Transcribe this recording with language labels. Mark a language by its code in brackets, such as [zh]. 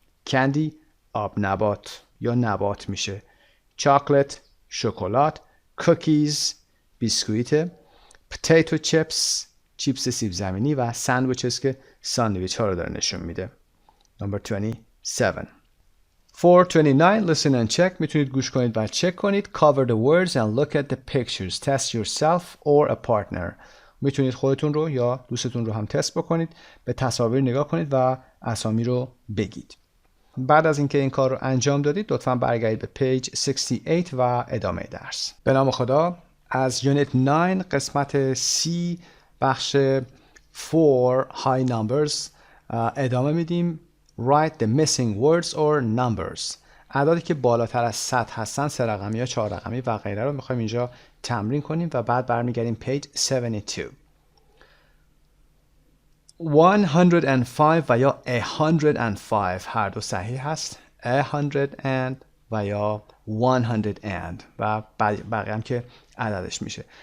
[fa] Candy آب نبات یا نبات میشه. Chocolate شکلات. Cookies بیسکویت. Potato chips چیپس سیب زمینی و sandwiches که ساندویچ ها رو داره نشون میده. [en] Number 27. 429 listen and check. [fa] میتونید گوش کنید و چک کنید. [en] Cover the words and look at the pictures. Test yourself or a partner. [fa] میتونید خودتون رو یا دوستتون رو هم تست بکنید. به تصاویر نگاه کنید و اسامی رو بگید. بعد از اینکه این کار رو انجام دادید لطفاً برگردید به پیج 68 و ادامه درس. به نام خدا. از یونیت 9 قسمت C بخش 4 [en] high numbers [fa] ادامه میدیم. [en] Write the missing words or numbers. [fa] اعدادی که بالاتر از 100 هستن 3 رقمی یا 4 رقمی و غیره رو میخوایم اینجا تمرین کنیم و بعد برمیگردیم پیج 72. 105 و یا 105 هر دو صحیح هست. 100 and و یا 100 and و بقیه هم که عددش میشه.